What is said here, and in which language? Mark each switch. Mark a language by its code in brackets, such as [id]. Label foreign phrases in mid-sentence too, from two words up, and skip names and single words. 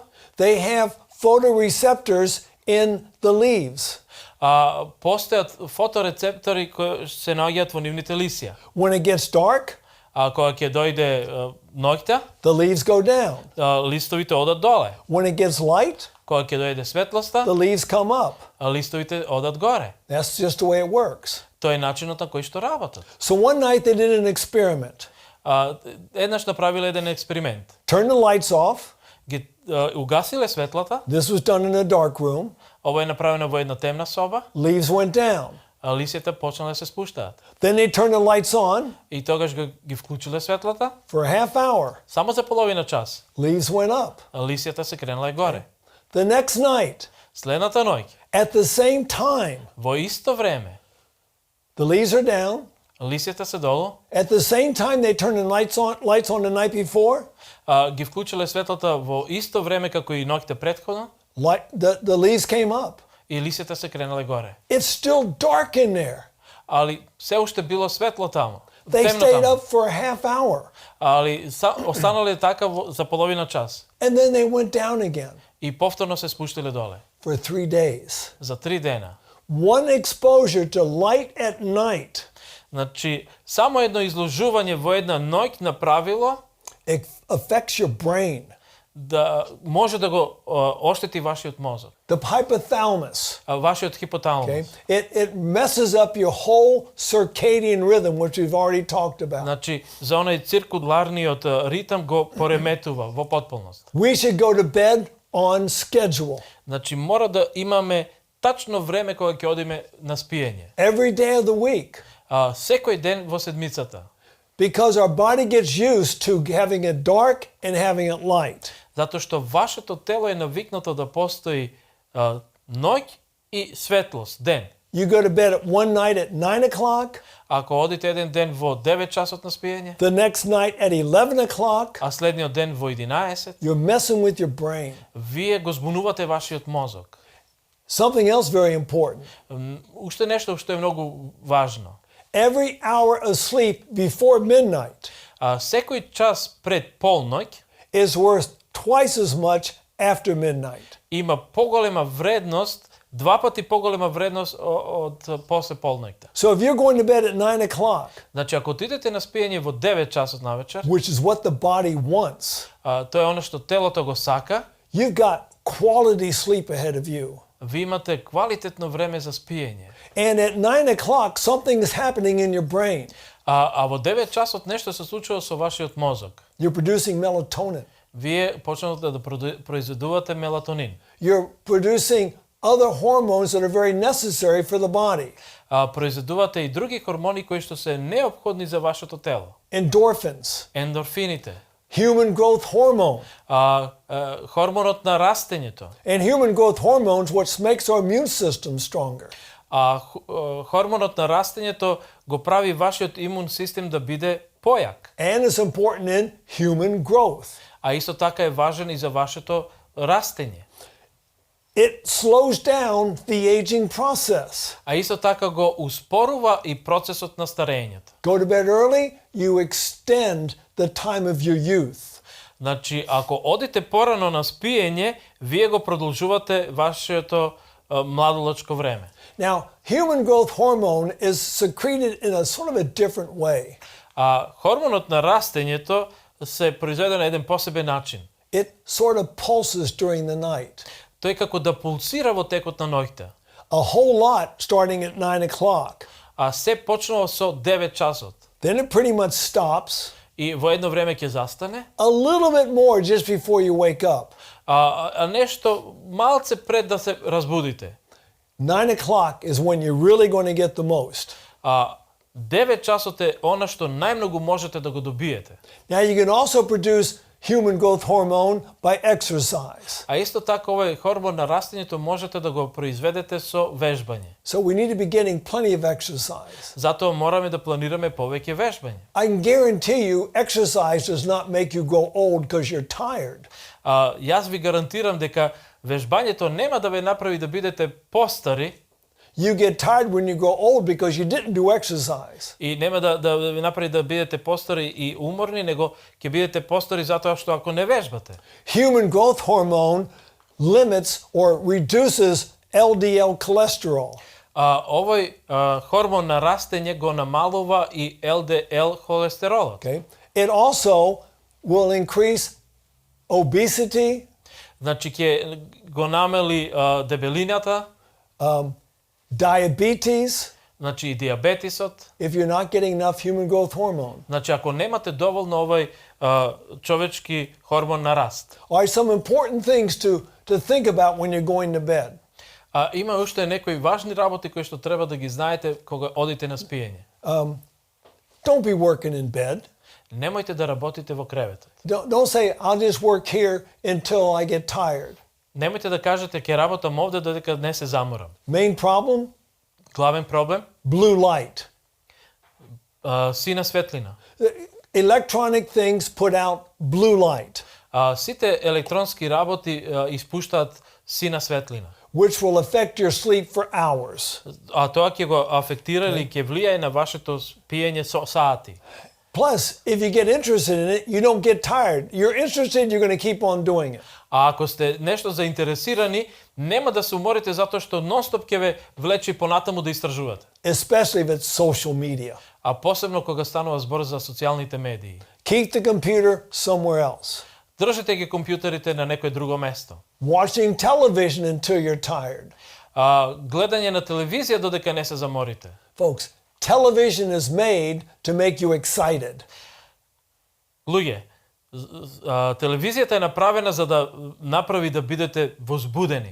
[en] they have photoreceptors in the leaves. [mk] Постојат фоторецептори кои се наоѓаат во нивните лисја. [en] When it gets dark, [mk] кога ќе дојде ноќта, [en] the leaves go down. [mk] Листовите одат доле. [en] When it gets light, [mk] кога ќе дојде светлоста, [en] the leaves come up. [mk] Листовите одат горе. [en] That's just the way it works. [mk] Тоа е начинот на кој што работат. [en] So one night they did an experiment. [mk] Еднаш направиле еден експеримент. [en] Turn the lights off. [mk] ги угасиле светлата. [en] This was done in a dark room. [mk] Ова е направено во една темна соба. [en] Leaves went down. [mk] А лисјата почнале да се спуштаат. [en] Then they turned the lights on [mk] И тогаш ги вклучиле светлата. [en] for a half hour. [mk] Само за половина час. [en] Leaves went up. [mk] А лисјата се кренала горе. [en] The next night, [mk] Следната ноќ, [en] at the same time, [mk] во исто време, [en] the leaves are down. [mk] лисјата се долу. [en] At the same time, they turned the lights on the night before. [mk] Ги вклучиле светлата во исто време како и ноќте претходно. [en] The leaves came up. [mk] И лисјата се кренала горе. [en] It's still dark in there. [mk] Али се уште било светло таму. [en] They [mk] Темно [en] stayed [mk] таму. [en] up for a half hour. [mk] Али останале така за половина час. [en] And then they went down again [mk] И повторно се спуштиле доле. [en] for 3 days. [mk] За 3 дена. [en] One exposure to light at night [mk] Значи, само едно изложување во една ноќ направило [en] affects your brain. [mk] да може да го оштети вашиот мозок. [en] The hypothalamus. [mk] Вашиот хипоталамус. [en] Okay? It messes up your whole circadian rhythm, which we've already talked about. [mk] Значи, за оној циркуларниот ритам го пореметува во потполност. [en] We should go to bed on schedule. [mk] Значи, мора да имаме тачно време кога ќе одиме на спиење. [en] Every day of the week. [mk] Секој ден во седмицата. [en] Because our body gets used to having it dark and having it light. [mk] Затоа што вашето тело е навикнато да постои ноќ и светлост, ден. [en] You go to bed at one night at 9 o'clock. [mk] Ако одите еден ден во 9 часот на спиење, [en] The next night at 11 o'clock. [mk] а следниот ден во 11, [en] You're messing with your brain. [mk] вие го збунувате вашиот мозок. [en] Something else very important. [mk] Уште нешто што е многу важно. [en] Every hour of sleep before midnight [mk] Секој час пред полноќ [en] is worth twice as much after midnight. [mk] има поголема вредност, два пати поголема вредност од после полноќта. [en] So if you're going to bed at 9 o'clock, [mk] Значи, ако отидете на спиење во 9 часот навечер, [en] which is what the body wants, [mk] тоа е оно што телото го сака, [en] you've got quality sleep ahead of you. [mk] ви имате квалитетно време за спиење. [en] And at 9 o'clock, something is happening in your brain. [mk] А во 9 часот нешто се случува со вашиот мозок. [en] You're producing melatonin. [mk] Вие почнувате да произведувате мелатонин. [en] You're producing other hormones that are very necessary for the body. [mk] Произведувате и други хормони кои што се неопходни за вашето тело. [en] Endorphins, [mk] Ендорфините, [en] human growth hormone. [mk] хормонот на растењето. [en] And human growth hormones, which makes our immune system stronger. [mk] Хормонот на растењето го прави вашиот имун систем да биде појак. [en] And it's important in human growth. [mk] А исто така е важен и за вашето растење. [en] It slows down the aging process. [mk] А исто така го успорува и процесот на старењето. [en] Go to bed early, you extend the time of your youth. [mk] Значи, ако одите порано на спиење, вие го продолжувате вашето младолочко време. [en] Now, human growth hormone is secreted in a sort of a different way. [mk] Хормонот на растењето се произведе на еден посебен начин. [en] It sort of pulses during the night. [mk] Тој како да пулсира во текот на ноќта. [en] A whole lot starting at 9 o'clock. [mk] Се почнува со 9 часот. [en] Then it pretty much stops. [mk] И во едно време ќе застане. [en] A little bit more just before you wake up. [mk] Нешто малце пред да се разбудите. [en] 9 o'clock is when you're really going to get the most. [mk] 9 часот е она што најмногу можете да го добиете. [en] Now you can also produce human growth hormone by exercise. [mk] А исто така овој хормон на растењето можете да го произведете со вежбање. [en] So we need to be getting plenty of exercise. [mk] Затоа мораме да планираме повеќе вежбање. [en] I can guarantee you exercise does not make you grow old because you're tired. [mk] Јас ви гарантирам дека вежбањето нема да ве направи да бидете постари. [en] You get tired when you grow old because you didn't do exercise. [mk] И нема да ви направи да бидете постари и уморни, него ќе бидете постари затоа што ако не вежбате. [en] Human growth hormone limits or reduces LDL cholesterol. [mk] Овој хормон на растење го намалува и ЛДЛ холестеролот. [en] Okay? It also will increase obesity, [mk] Значи ќе го намали дебелината, [en] diabetes, [mk] Значи и дијабетисот, [en] if you're not getting enough human growth hormone. [mk] значи ако немате доволно овој човечки хормон на раст. [en] All right, some important things to think about when you're going to bed. [mk] Има уште некои важни работи кои што треба да ги знаете кога одите на спиење. [en] Don't be working in bed. [mk] Немојте да работите во креветот. [en] Don't say, I'll just work here until I get tired. [mk] Немојте да кажете ќе работам овде додека не се заморам. [en] Main problem? [mk] Главен проблем? [en] Blue light. [mk] Сина светлина. [en] Electronic things put out blue light, [mk] Сите електронски работи испуштаат сина светлина. [en] which will affect your sleep for hours. [mk] Тоа ќе го афектира или ќе влијае на вашето спиење со сати. [en] Plus, if you get interested in it, you don't get tired. You're interested, you're going to keep on doing it. [mk] Ако сте нешто заинтересирани, нема да се уморите затоа што нонстоп ќе ве влече понатаму да истражувате. [en] Especially if it's social media. [mk] Посебно кога станува збор за социјалните медии. [en] Keep the computer somewhere else. [mk] Држете ги компјутерите на некое друго место. [en] Watching television until you're tired. [mk] Гледање на телевизија додека не се заморите. [en] Folks, television is made to make you excited. [mk] Луѓе, телевизијата е направена за да направи да бидете возбудени.